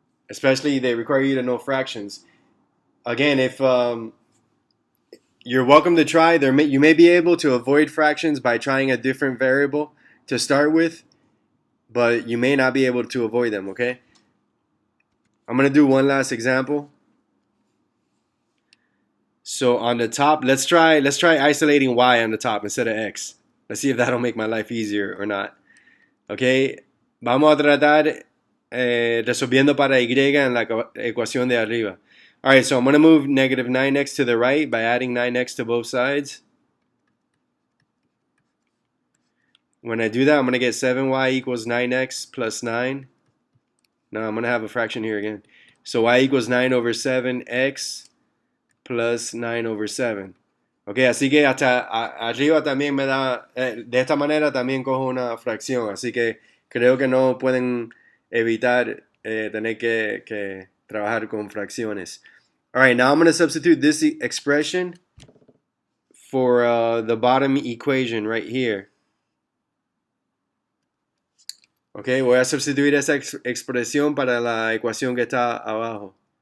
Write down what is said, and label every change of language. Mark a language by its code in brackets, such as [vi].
[en] Especially they require you to know fractions. Again, if you're welcome to try, you may be able to avoid fractions by trying a different variable to start with, but you may not be able to avoid them, okay? I'm going to do one last example. So on the top, let's try isolating y on the top instead of x. Let's see if that'll make my life easier or not. [es] Okay, vamos a tratar resolviendo para y en la ecuación de arriba. [en] Alright, so I'm going to move negative 9x to the right by adding 9x to both sides. When I do that, I'm going to get 7y equals 9x plus 9. Now I'm going to have a fraction here again. So y equals 9 over 7x plus 9 over 7. [es] Ok, así que hasta arriba también me da, de esta manera también cojo una fracción, así que creo que no pueden evitar tener que trabajar con fracciones. [en] Alright, now I'm going to substitute this expression for the bottom equation right here. [es] Ok, voy a sustituir esa expresión para la ecuación que está abajo.